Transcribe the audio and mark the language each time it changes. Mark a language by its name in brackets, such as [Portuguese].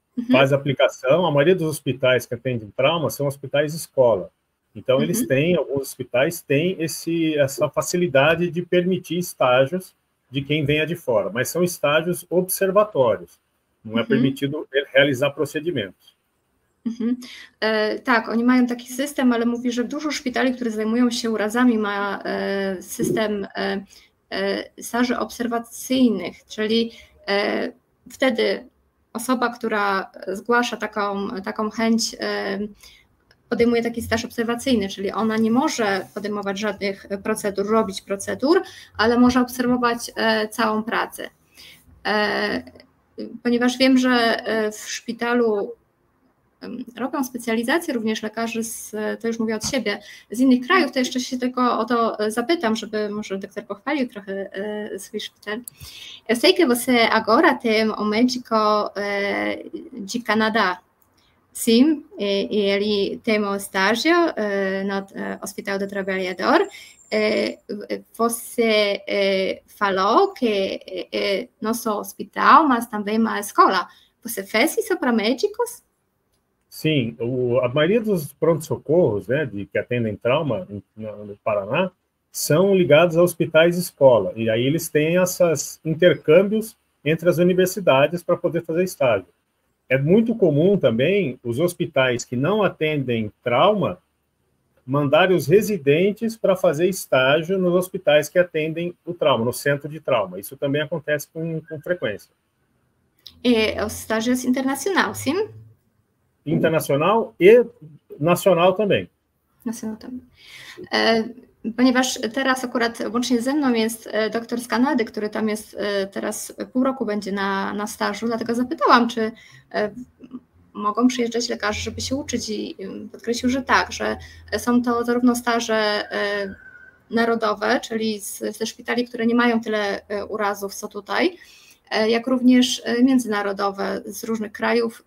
[Portuguese] Faz aplicação, a maioria dos hospitais que atendem trauma são hospitais escola. Então, eles têm, alguns hospitais têm essa facilidade de permitir estágios de quem venha de fora, mas são estágios observatórios. Não é permitido realizar procedimentos. [Polish] Tak, oni mają taki system, ale mówi, że dużo szpitali, które zajmują się urazami, ma system staży obserwacyjnych, czyli wtedy osoba, która zgłasza taką chęć, podejmuje taki staż obserwacyjny, czyli ona nie może podejmować żadnych procedur, robić procedur, ale może obserwować całą pracę. Ponieważ wiem, że w szpitalu robią specjalizację również lekarze, to już mówię od siebie, z innych krajów, to jeszcze się tylko o to zapytam, żeby może doktor pochwalił trochę swój szpital. [Portuguese] Eu sei que você agora tem um médico de Canadá, sim, e ele tem um estágio no Hospital do Trabalhador. Você falou que não só hospital, mas também uma escola. Você fez isso para médicos? Sim, a maioria dos pronto-socorros, né, que atendem trauma no Paraná, são ligados a hospitais escola, e aí eles têm esses intercâmbios entre as universidades para poder fazer estágio. É muito comum também os hospitais que não atendem trauma mandarem os residentes para fazer estágio nos hospitais que atendem o trauma, no centro de trauma. Isso também acontece com frequência. E o estágio é internacional, sim? Internacional e nacional também. Nacional também. [Polish] Ponieważ teraz akurat łącznie ze mną jest doktor z Kanady, który tam jest teraz pół roku będzie na stażu, dlatego zapytałam, czy mogą przyjeżdżać lekarze, żeby się uczyć i podkreślił, że tak, że są to zarówno staże narodowe, czyli ze szpitali, które nie mają tyle urazów, co tutaj, jak również międzynarodowe z różnych krajów.